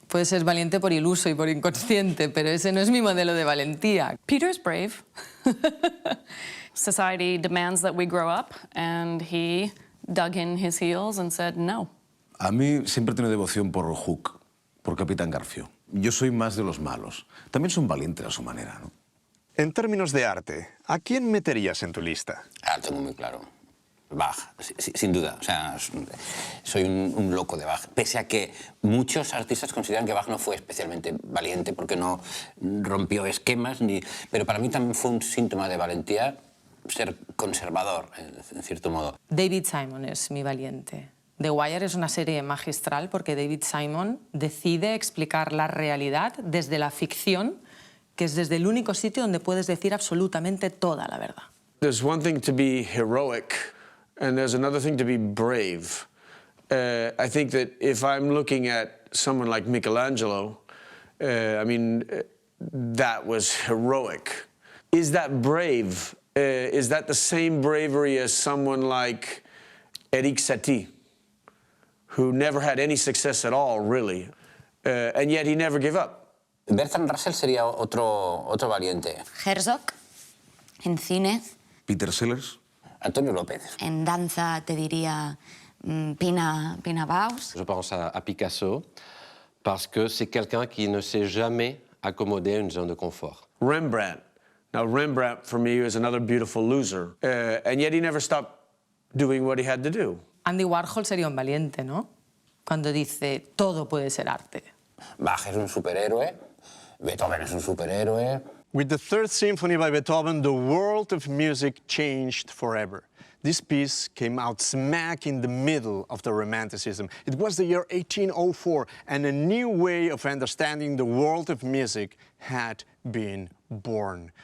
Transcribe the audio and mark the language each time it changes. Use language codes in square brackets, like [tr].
[es] Puede ser valiente por iluso y por inconsciente, pero ese no es mi modelo de valentía. [en] Peter's brave. Society demands that we grow up, and he dug in his heels and said no. [es] A mí siempre he tenido devoción por Hook, por Capitán Garfio. Yo soy más de los malos. También son valientes a su manera, ¿no? En términos de arte, ¿a quién meterías en tu lista? Ah, tengo muy claro. Bach, sin duda. O sea, soy un loco de Bach. Pese a que muchos artistas consideran que Bach no fue especialmente valiente porque no rompió esquemas, pero para mí también fue un síntoma de valentía ser conservador, en cierto modo. David Simon es mi valiente. The Wire es una serie magistral porque David Simon decide explicar la realidad desde la ficción, que es desde el único sitio donde puedes decir absolutamente toda la verdad. [en] There's one thing to be heroic, and there's another thing to be brave. I think that if I'm looking at someone like Michelangelo, I mean, that was heroic. Is that brave? Is that the same bravery as someone like Eric Satie, who never had any success at all, really? and yet he never gave up. [es] Bertrand Russell sería otro valiente. Herzog, en cine. Peter Sellers. Antonio López. En danza te diría Pina Bausch. [fr] Je pense à Picasso parce que c'est quelqu'un qui ne s'est jamais accommodé à une zone de confort. [en] Rembrandt. Now, Rembrandt, for me, is another beautiful loser. And yet he never stopped doing what he had to do. [es] Andy Warhol sería un valiente, ¿no? Cuando dice, todo puede ser arte. Bach es un superhéroe. Beethoven es un superhéroe. [en] With the Third Symphony by Beethoven, the world of music changed forever. This piece came out smack in the middle of the Romanticism. It was the year 1804, and a new way of understanding the world of music had been born.